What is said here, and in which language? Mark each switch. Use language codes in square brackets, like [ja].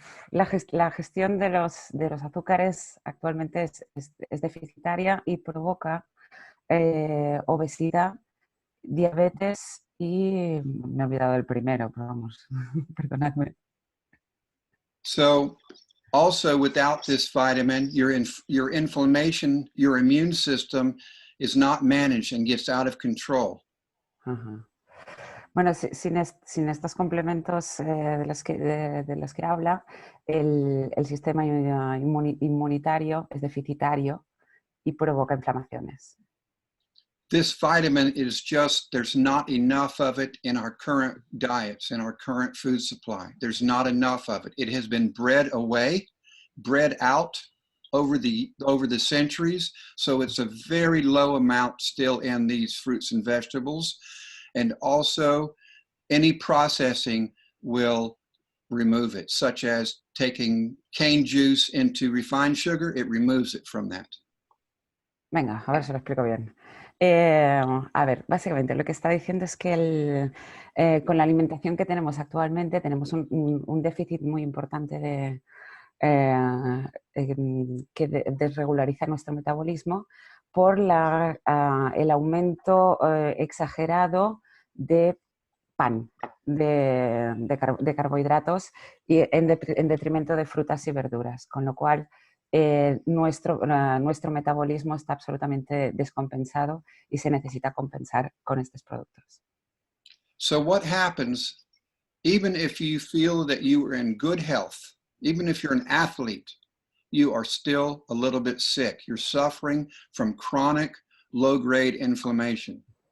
[es] La gestión de los azúcares actualmente es deficitaria y provoca obesidad, diabetes y me he olvidado del primero, pero vamos, perdonadme. [en] So also without this vitamin, your inflammation, your immune system is not managed and gets out of control. Uh-huh. [es] Bueno, sin estos complementos de los que habla, el sistema inmunitario es deficitario y provoca inflamaciones. [en] This vitamin is just, there's not enough of it in our current diets, in our current food supply. There's not enough of it. It has been bred away, bred out over the centuries. So it's a very low amount still in these fruits and vegetables. And also any processing will remove it, such as taking cane juice into refined sugar, it removes it from that. [es] Venga, a ver si lo explico bien. A ver, básicamente lo que está diciendo es que con la alimentación que tenemos actualmente tenemos un déficit muy importante que desregulariza nuestro metabolismo por el aumento exagerado de pan, de carbohidratos y en detrimento de frutas y verduras, con lo cual nuestro metabolismo está absolutamente descompensado y se necesita compensar con estos productos. [en] So what happens, even if you feel that you are in good health, even if you're an athlete, you are still a little bit sick. You're suffering from chronic low-grade inflammation.